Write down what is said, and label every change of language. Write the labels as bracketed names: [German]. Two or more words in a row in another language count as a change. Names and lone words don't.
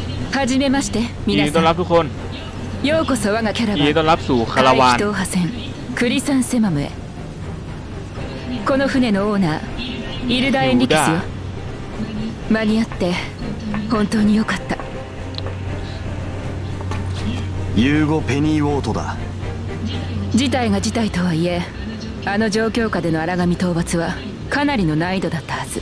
[Japanese] はじめまして [Thai] ยิน [Japanese] 皆 [Thai] ดีต้อน [Japanese] さ [Thai] รับทุกคน [Japanese] ん。ようこそ我がキャラ [Thai] ยินดีต้ [Japanese] バ [Thai] อน [Japanese] ン [Thai] รับสู่คาราวาน [Japanese] 海域踏破船クリサンセマムへ。この船のオーナーイルダ・エンリケスよ。間に合って本当によかった。ユーゴ・ペニーウォートだ。事態が事態とはいえ、あの状況下での荒神討伐はかなりの難易度だったはず。